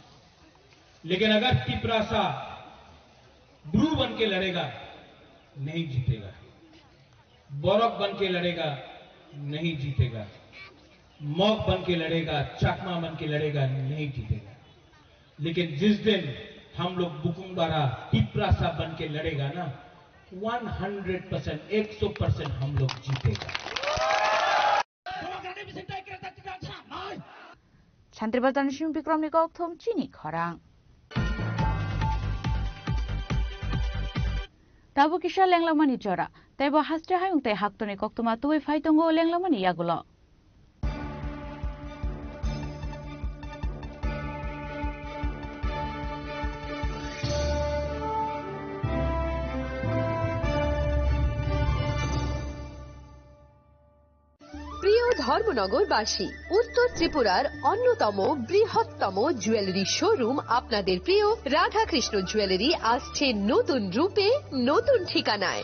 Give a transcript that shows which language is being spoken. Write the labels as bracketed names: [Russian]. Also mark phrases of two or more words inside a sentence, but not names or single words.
[Hindi] लेकिन अगर तिपरासा ब्रू बन के लड़ेगा नहीं जीतेगा बौरक बन के लड़ेगा नहीं जीतेगा मौक बन के लड़ेगा चकमा बन के लड़ेगा नहीं जीतेगा लेकिन जिस दिन हम लोग बुकुंबारा तिपरासा बन के लड़ेगा ना 100%, 100% हम लोग जीतेगा। [Kok Borok] শান্তিবার্তা নিশিম বিক্রম নিকক থম চিনি খরাং তাবো কিসা লেংলামানি জরা তাইবো হাস্তে হায়ুং তাই হাক্তনি কক্তমা তুই ফাইতঙ্গো লেংলামানি ইয়াগুলো [Bangla] প্রিয় ধর্মনগরবাসী, উত্তর ত্রিপুরার অন্যতম বৃহত্তম জুয়েলারি শোরুম আপনাদের প্রিয় রাধাকৃষ্ণ জুয়েলারি আসছে নতুন রূপে, নতুন ঠিকানায়।